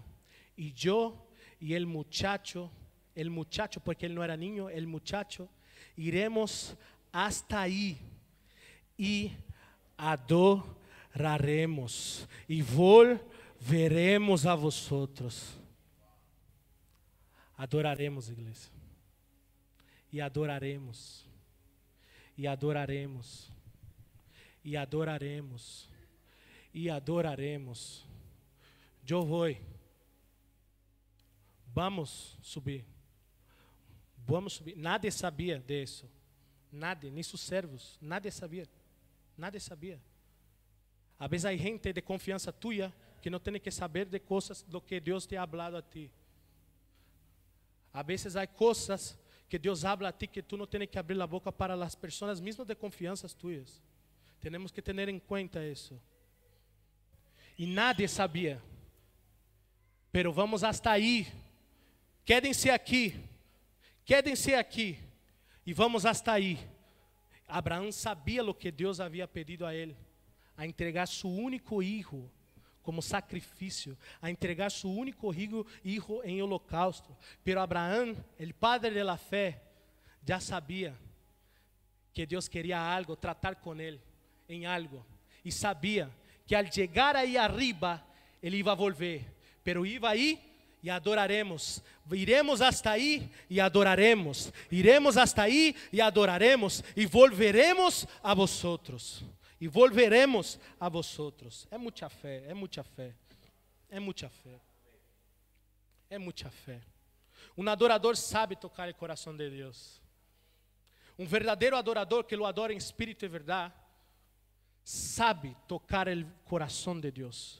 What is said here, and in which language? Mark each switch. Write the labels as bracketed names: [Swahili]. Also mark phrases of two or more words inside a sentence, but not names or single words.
[Spanish] Y yo y el muchacho, porque él no era niño, el muchacho, iremos hasta ahí y adoraremos y volveremos a vosotros. Adoraremos, iglesia. [Portuguese] E adoraremos. E adoraremos. E adoraremos. E adoraremos. Eu vou. Vamos subir. Vamos subir. Nadie sabia disso. Nadie, nem seus servos. Nadie sabia. Nadie sabia. A vezes há gente de confiança tua que não tem que saber de coisas do que Deus [Spanish] te ha hablado a ti. [Portuguese] A vezes há coisas que Deus [Spanish] habla a ti [Portuguese] que tu não tens que abrir a boca para as pessoas mesmo de confianças tuyas. Temos que ter em conta isso. E nadie sabia. [Spanish] Pero vamos hasta [Portuguese] aí. [Spanish] Quédense aqui. Quédense aqui. [Portuguese] E [Spanish] vamos hasta [Portuguese] aí. Abraão sabia o que Deus havia pedido a ele. A entregar seu único filho como sacrifício. A entregar seu único filho em holocausto. Pero Abraão, o [Spanish] padre de la [Portuguese] fé, já sabia que Deus queria algo, tratar com ele em algo. E sabia que al chegar aí arriba, ele ia volver. [Spanish] Pero iba [Portuguese] aí e adoraremos. [Spanish] Iremos hasta [Portuguese] aí e adoraremos. [Spanish] Iremos hasta [Portuguese] aí e adoraremos. [Spanish] E volveremos a vosotros. E volveremos a vosotros. [Portuguese] É muita fé, é muita fé. É muita fé. É muita fé. Um adorador sabe tocar o coração de Deus. Um verdadeiro adorador [Spanish] que lo adora [Portuguese] em espírito e verdade, sabe tocar o coração de Deus.